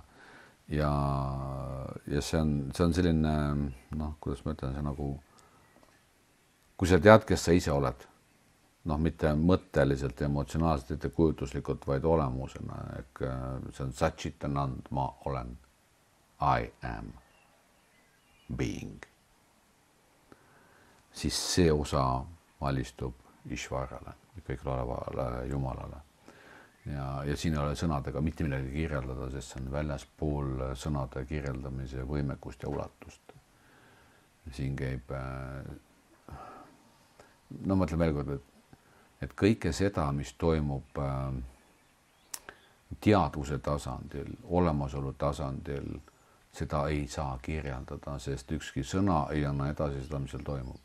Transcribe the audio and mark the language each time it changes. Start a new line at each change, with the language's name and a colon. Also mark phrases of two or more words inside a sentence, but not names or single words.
Estonian: Ja see on selline, kuidas ma ütlen, see nagu, kui sa tead, kes sa ise oled, mitte mõtteliselt ja emotsionaalselt, mitte kujutuslikult, vaid olemusena, ehk see on Satchitanand, ma olen.
English: I am being.
Estonian: Siis see osa valistub Ishvarale, kõigile olevale Jumalale. Ja siin ei ole sõnadega mitte midagi kirjeldada, sest see on väljaspool sõnade kirjeldamise võimekust ja ulatust. Siin käib, ma ütlen veel kord, et kõike seda, mis toimub teadvuse tasandil, olemasolu tasandil, seda ei saa kirjeldada, sest ükski sõna ei anna edasi seda, mis seal toimub.